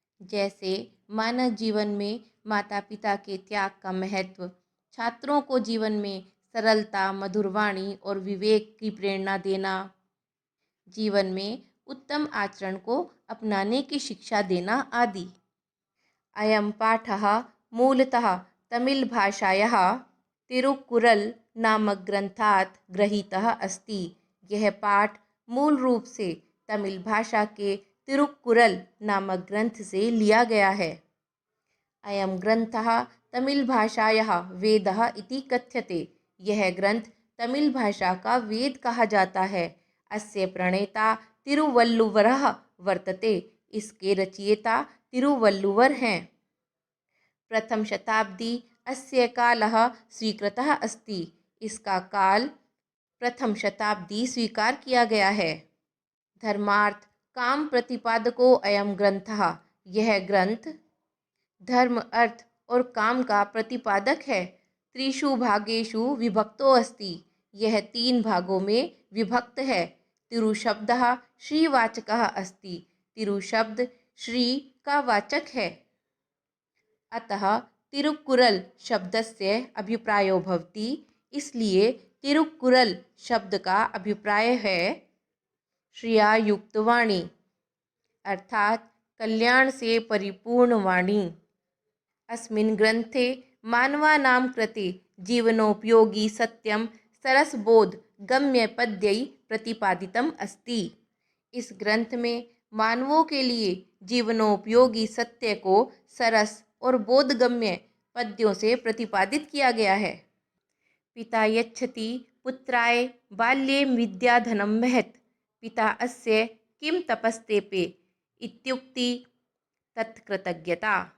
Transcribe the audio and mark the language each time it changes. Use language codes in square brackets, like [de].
[hi] जैसे मानव जीवन में माता पिता के त्याग का महत्व, छात्रों को जीवन में सरलता, मधुरवाणी और विवेक की प्रेरणा देना, जीवन में उत्तम आचरण को अपनाने की शिक्षा देना आदि। [sa] अयं पाठः मूलतः तमिल भाषायाः तिरुक्कुरल नामक ग्रंथात् गृहीतः अस्ति। [hi] यह पाठ मूल रूप से तमिल भाषा के तिरुक्कुरल नामक ग्रंथ से लिया गया है। [sa] अयं ग्रंथः तमिल भाषायाः वेदः इति कथ्यते। [hi] यह ग्रंथ तमिल भाषा का वेद कहा जाता है। [sa] अस्य प्रणेता तिरुवल्लुवरः वर्तते। [hi] इसके रचयिता तिरुवल्लुवर हैं। [sa] प्रथम शताब्दी अस्य कालः स्वीकृतः अस्ति। [hi] इसका काल प्रथम शताब्दी स्वीकार किया गया है। [sa] धर्मार्थ काम प्रतिपादको अयं ग्रंथः। [hi] यह ग्रंथ धर्म, अर्थ और काम का प्रतिपादक है। [sa] त्रिषु भागेषु विभक्तो अस्ति। [hi] यह 3 भागों में विभक्त है। [sa] तिरु शब्दः श्रीवाचकः अस्ति। [hi] तिरु शब्द श्री का वाचक है। [sa] अतः तिरुक्कुरल शब्दस्य अभिप्रायो भवति। [hi] इसलिए तिरुक्कुरल शब्द का अभिप्राय है श्रिया युक्त वाणी, अर्थात कल्याण से परिपूर्ण वाणी। [sa] अस्मिन् ग्रन्थे मानवानां कृते जीवनोपयोगी सत्यं सरसबोध गम्य पद्यै प्रतिपादितम् अस्ति। [hi] इस ग्रंथ में मानवों के लिए जीवनोपयोगी सत्य को सरस और बोधगम्य पद्यों से प्रतिपादित किया गया है। [sa] पिता यच्छति पुत्राय बाल्ये विद्याधनं महत्। पिता अस्य किं तपस्तेपे इत्युक्ति तत्कृतज्ञता।